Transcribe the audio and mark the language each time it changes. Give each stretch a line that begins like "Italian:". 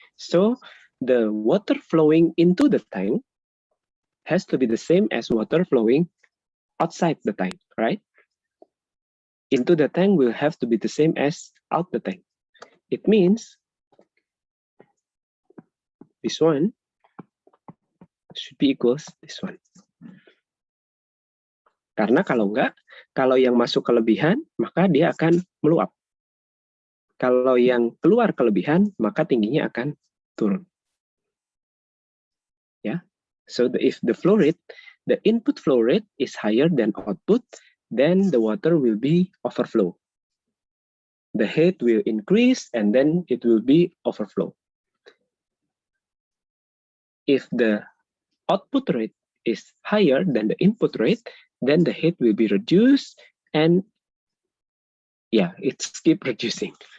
English: So the water flowing into the tank has to be the same as water flowing outside the tank, right? Into the tank will have to be the same as out the tank. It means this one should be equals this one.
Indonesian: Karena kalau enggak, kalau yang masuk kelebihan, maka dia akan meluap. Kalau yang keluar kelebihan, maka tingginya akan turun. Yeah.
English: So if the flow rate, the input flow rate is higher than output, then the water will be overflow. The head will increase and then it will be overflow. If the output rate is higher than the input rate, then the head will be reduced and yeah, it's keep reducing.